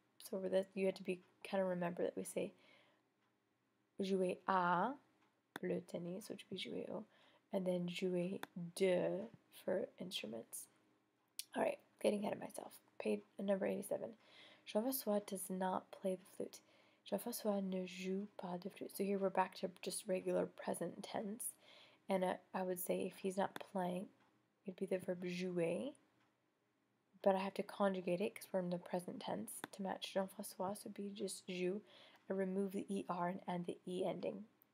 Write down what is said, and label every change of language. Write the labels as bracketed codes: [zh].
[en] So over this, you have to be kind of remember that we say jouer à le tennis, which would be jouer au, and then jouer de for instruments. All right, getting ahead of myself. Page number 87. Jean-François does not play the flute. [fr] Jean-François ne joue pas de flûte. [en] So here we're back to just regular present tense. And I would say if he's not playing, it'd be the verb jouer. But I have to conjugate it because we're in the present tense to match Jean-François. So it'd be just joue. I remove the ER and add the E ending.